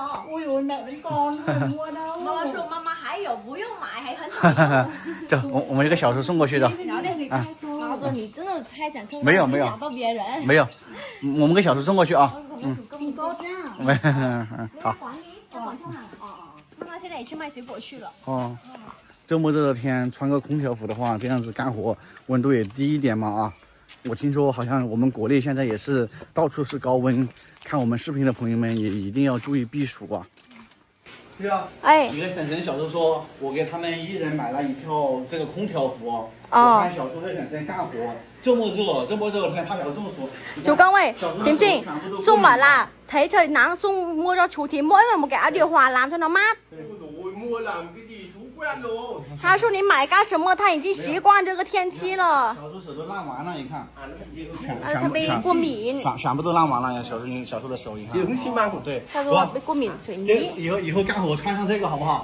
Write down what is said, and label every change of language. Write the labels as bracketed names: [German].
[Vietnamese] Ôi ôi mẹ vẫn còn không mua đâu. [Chinese] 妈妈说妈妈还有不用买，还很好用。走，我们这个小树送过去的。妈妈说你真的太想冲，没有想到别人。没有，我们给小树送过去啊。 [Vietnamese] Không tốt nha. [Chinese] 好。妈妈现在也去卖水果去了。哦，这么热的天，穿个空调服的话，这样子干活温度也低一点嘛啊。我听说好像我们国内现在也是到处是高温，看我们视频的朋友们也一定要注意避暑啊。对啊，你跟婶婶、小叔说，我给他们1人买了一套这个空调服。我看小叔和婶婶干活，这么热天，怕小叔中暑。 [Vietnamese] chú Công ơi, Thiếm Trinh, Sung bảo là thấy trời nắng Sung mua cho chú Thiếm mỗi người một cái áo điều hòa làm cho nó mát. Mua làm cái gì chú quen rồi. [Chinese] 他说你买干什么？他已经习惯这个天气了。小叔手都烂完了，你看，他被过敏。全部都烂完了呀，小叔的手，你看。对。他说被过敏水泥。以后干活穿上这个好不好？